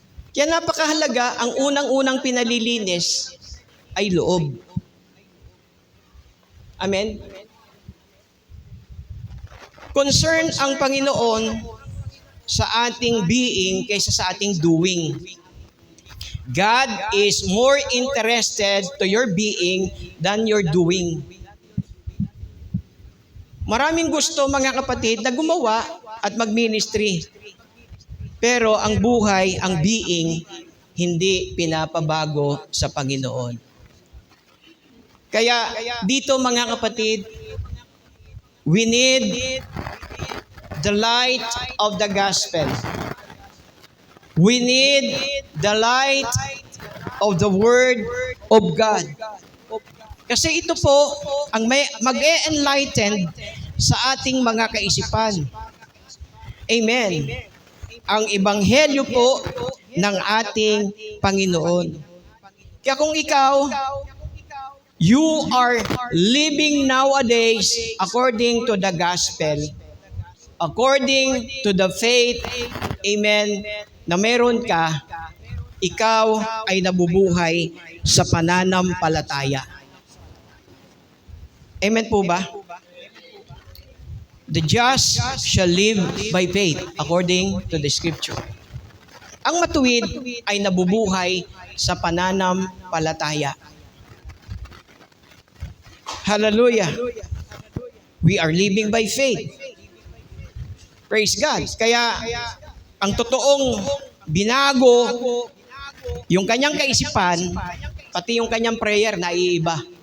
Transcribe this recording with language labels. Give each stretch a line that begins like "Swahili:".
Filipino: Kaya napakahalaga, ang unang-unang pinalilinis ay loob. Amen? Concern ang Panginoon sa ating being kaysa sa ating doing.
English: God is more interested to your being than your doing.
Filipino: Maraming gusto, mga kapatid, na gumawa at mag-ministry. Pero ang buhay, ang being, hindi pinapabago sa Panginoon. Kaya dito, mga kapatid,
English: we need the light of the gospel. We need the light of the Word of God.
Filipino: Kasi ito po ang mag-e-enlighten sa ating mga kaisipan. Amen. Ang ebanghelyo po ng ating Panginoon. Kaya kung ikaw,
English: you are living nowadays according to the gospel, according to the faith, amen,
Filipino: na meron ka, ikaw ay nabubuhay sa pananampalataya. Amen po ba?
English: The just shall live by faith according to the scripture.
Filipino: Ang matuwid ay nabubuhay sa pananampalataya.
English: Hallelujah. We are living by faith. Praise God.
Filipino: Kaya ang totoong binago yung kanyang kaisipan, pati yung kanyang prayer na iiba.